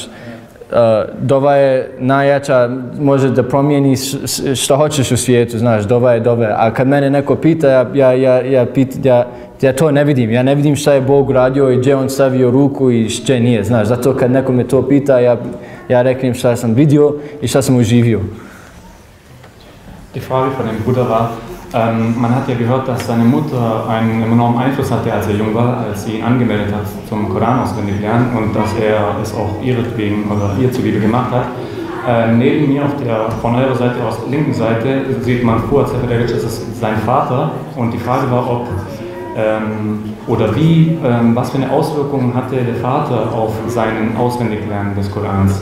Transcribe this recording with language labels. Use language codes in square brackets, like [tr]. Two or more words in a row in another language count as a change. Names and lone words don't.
[bs] Dova je najjača, može da promijeni što hoćeš u svijetu, znaš, dova je dova. A kad mene neko pita, ja to ne vidim. Ja ne vidim šta je Bog uradio i gdje on stavio ruku i gdje nije, znaš. Zato kad neko me to pita, ja reknem šta sam vidio i šta sam uživio. [de] Die Frage von dem Bruder war, man hat ja gehört, dass seine Mutter einen enormen Einfluss hatte, als er jung war, als sie ihn angemeldet hat zum Koran auswendig lernen und dass er es auch ihretwegen oder ihr zuliebe gemacht hat. Neben mir von eurer Seite aus linken Seite sieht man Fatih Seferagić, das ist sein Vater, und die Frage war, ob oder wie, was für eine Auswirkung hatte der Vater auf seinen Auswendiglernen des Korans.